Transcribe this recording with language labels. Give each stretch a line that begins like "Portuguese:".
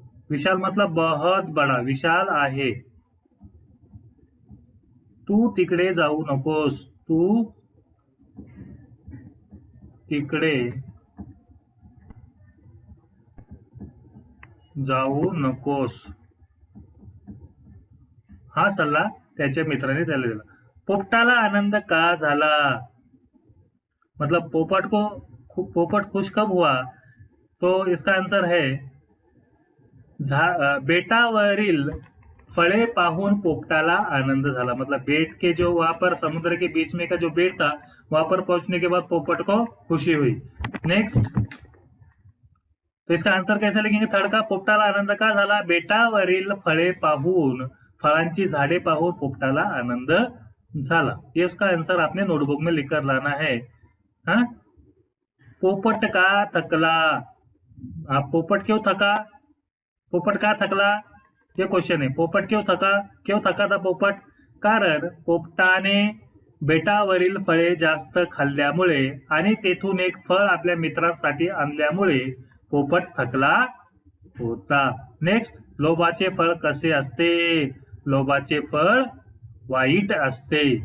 Hindi: विशाल मतलब बहुत बड़ा,
Marathi: विशाल आहे। तू तिकडे जाऊ नकोस, तू तिकडे जाऊ नकोस, हा सल्ला त्याच्या मित्राने त्याला दिला। पोपटाला आनंद का झाला,
Hindi: मतलब पोपट खुश कब हुआ, तो इसका आंसर है
Marathi: बेटावरील फळे पाहून पोपटाला आनंद झाला।
Hindi: मतलब बेट के जो वहां पर समुद्र के बीच में का जो बेट था, वहां पर पहुंचने के बाद पोपट को खुशी हुई। नेक्स्ट, तो इसका आंसर कैसे लिखेंगे, थर्ड का,
Marathi: पोपटाला आनंद का झाला, बेटावरील फळे पाहून, फळांची झाडे पाहून पोपटाला आनंद झाला।
Hindi: ये उसका आंसर आपने नोटबुक में लिखकर लाना है। हाँ,
Marathi: पोपट का थकला,
Hindi: आप पोपट क्यों थका, पोपट का थकला, ये क्वेश्चन है। पोपट क्यों थका था पोपट,
Marathi: कारण पोपटाने बेटावरील फळे जास्त खाल्ल्यामुळे आणि तेथून एक फळ आपल्या मित्रांसाठी आणल्यामुळे पोपट थकला होता। नेक्स्ट, लोभाचे फळ कसे असते, लोभाचे फळ वाईट असते।